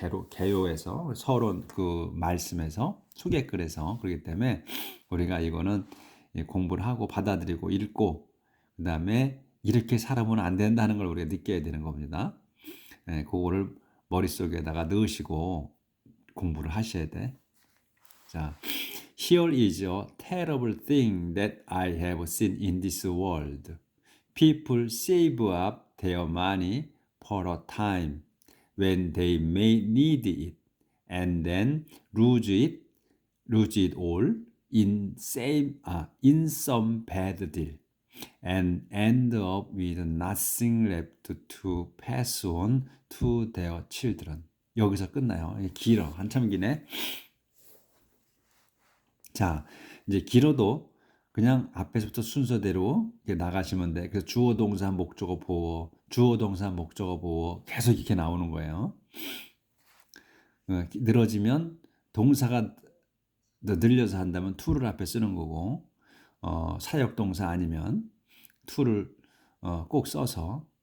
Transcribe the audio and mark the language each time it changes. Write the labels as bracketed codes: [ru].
[ko] 개요에서 서론 그 말씀에서 수개글에서. 그렇기 때문에 우리가 이거는 공부를 하고 받아들이고 읽고, 그다음에 이렇게 살아보면 안 된다는 걸 우리가 느껴야 되는 겁니다. 그거를 머릿속에다가 넣으시고 공부를 하셔야 돼. [en] 자, Here is a terrible thing that I have seen in this world. People save up their money for a time when they may need it, and then lose it all in some bad deal, and end up with nothing left to pass on to their children. [ko] 여기서 끝나요. 길어. 한참 기네. 자, 이제 길어도 그냥 앞에서부터 순서대로 이렇게 나가시면 돼. 그래서 주어 동사 목적어 보어, 주어 동사 목적어 보어 계속 이렇게 나오는 거예요. 늘어지면 동사가 늘려서 한다면 to를 앞에 쓰는 거고, 사역 동사 아니면 to를 꼭 써서.